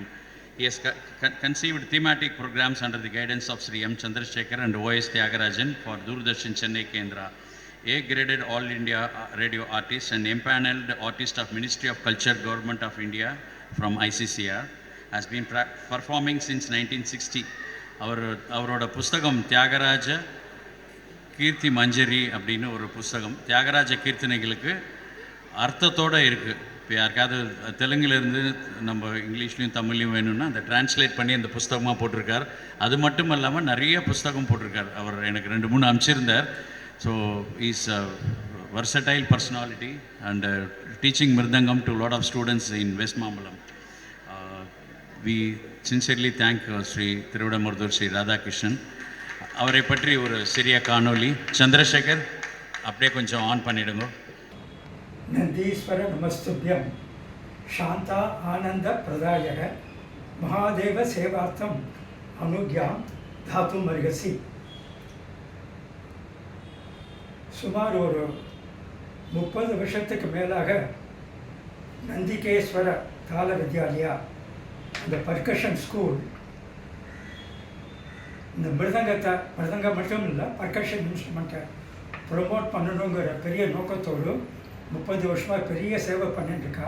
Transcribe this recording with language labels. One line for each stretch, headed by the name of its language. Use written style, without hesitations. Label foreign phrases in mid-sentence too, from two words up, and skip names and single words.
English: He has conceived thematic programs under the guidance of Sri M. Chandrasekhar and O.S. Tyagarajan for Doordarshan Chennai Kendra. A-graded All India radio artist and empaneled artist of Ministry of Culture, Government of India from ICCR. Has been performing since 1960.
Tamil: அவரோட புஸ்தகம் தியாகராஜ கீர்த்தி மஞ்சரி அப்படின்னு ஒரு புஸ்தகம். தியாகராஜ கீர்த்தனைகளுக்கு அர்த்தத்தோடு இருக்குது. இப்போ யாருக்காவது தெலுங்குலேருந்து நம்ம இங்கிலீஷ்லேயும் தமிழ்லையும் வேணும்னா அந்த டிரான்ஸ்லேட் பண்ணி அந்த புஸ்தகமாக போட்டிருக்கார். அது மட்டும் இல்லாமல் நிறைய புஸ்தகம் போட்டிருக்கார். அவர் எனக்கு 2-3 அனுப்பிச்சிருந்தார்.
English: so is versatile personality and teaching Mirdangam to a lot of students in West Mambalam. We sincerely thank Sri Tirudamurdur Sri Radhakrishnan.
Tamil: அவரை பற்றி ஒரு சிறிய காணொலி. சந்திரசேகர் அப்படியே கொஞ்சம் ஆன் பண்ணிடுங்க.
Sanskrit: नंदीश्वर नमस्तुभ्यं शांता आनंद प्रदायक महादेव सेवार्थम अनुज्ञां धातुमर्हसि.
Tamil: சுமார் ஒரு 30 வருஷத்துக்கு மேலாக நந்திகேஸ்வர தாள வித்யாலயா அந்த
English: percussion school
Tamil: இந்த மிருதங்கம் மட்டும் இல்லை
English: percussion instrument
Tamil: ப்ரொமோட் பண்ணணுங்கிற பெரிய நோக்கத்தோடு 30 வருஷமாக பெரிய சேவை பண்ணிட்டுருக்கா.